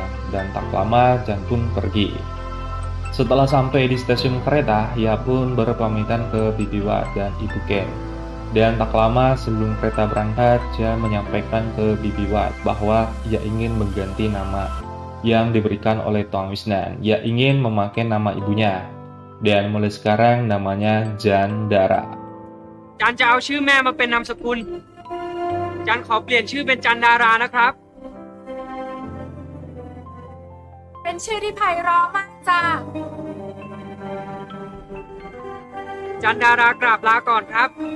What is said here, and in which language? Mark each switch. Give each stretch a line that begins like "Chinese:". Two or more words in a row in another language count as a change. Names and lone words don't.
Indonesian: Dan tak lama Jan pun pergi. Setelah sampai di stasiun kereta, ia pun berpamitan ke Bibi Wat dan Ibu Ken. Dan tak lama sebelum kereta berangkat, Jan menyampaikan ke Bibi Wat bahwa ia ingin mengganti nama yang diberikan oleh Tuang Wisnan. Ia ingin memakai nama ibunya, dan mulai sekarang namanya Jan Dara.
Thai: จันจะเอาชื่อแม่มาเป็นนามสกุลจันขอเปลี่ยนชื่อเป็นจันดารานะครับ เป็นชื่อที่ไพเราะมากจ้า จันดารากราบลาก่อนครับ